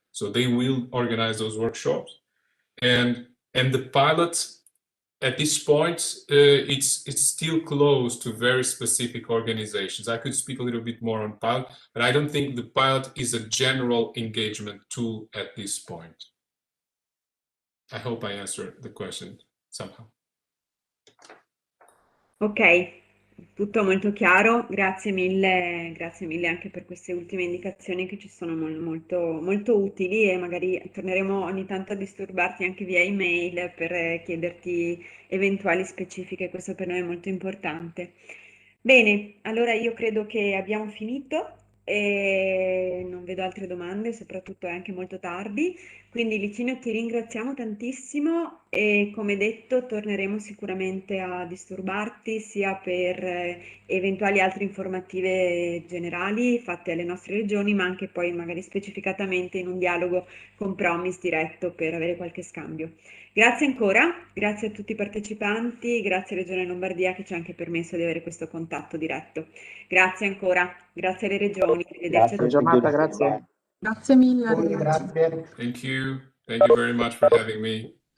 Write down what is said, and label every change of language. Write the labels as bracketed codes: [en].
[en] So they will organize those workshops. And the pilot, at this point, it's still closed to very specific organizations. I could speak a little bit more on pilot, but I don't think the pilot is a general engagement tool at this point. I hope I answered the question somehow. [it] Ok, tutto molto chiaro, grazie mille anche per queste ultime indicazioni che ci sono molto utili, e magari torneremo ogni tanto a disturbarti anche via email per chiederti eventuali specifiche, questo per noi è molto importante. Bene, allora io credo che abbiamo finito e non vedo altre domande, soprattutto è anche molto tardi. Quindi Licinio ti ringraziamo tantissimo e come detto torneremo sicuramente a disturbarti sia per eventuali altre informative generali fatte alle nostre regioni, ma anche poi magari specificatamente in un dialogo con Promis diretto per avere qualche scambio. Grazie ancora, grazie a tutti i partecipanti, grazie a Regione Lombardia che ci ha anche permesso di avere questo contatto diretto. Grazie ancora, grazie alle regioni, arrivederci a tutti. Giornata, grazie. Grazie mille, Voi, arrivederci. grazie. [en] Thank you very much for having me.